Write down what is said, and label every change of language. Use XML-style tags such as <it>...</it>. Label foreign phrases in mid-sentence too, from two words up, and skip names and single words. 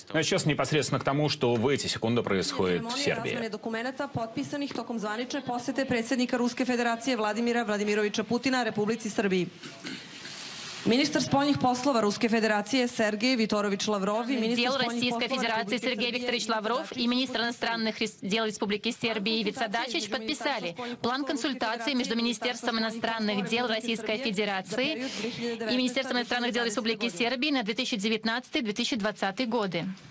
<ru>Ну а сейчас непосредственно к тому, что в эти секунды происходит в Сербии.</ru> <sr>Документа potpisanih tokom zvanične posete predsjednika Ruske federacije Vladimira Vladimiroviča Putina Republici Srbiji.</sr> <ru>Министр спольных послов Российской Федерации Сергей Викторович Лавров и министр Российской Федерации Сергей Викторович Лавров и министр иностранных дел Республики Сербии Ивица Дачич подписали план консультаций между Министерством иностранных дел Российской Федерации и Министерством иностранных дел Республики Сербии на 2019-2020 годы.</ru>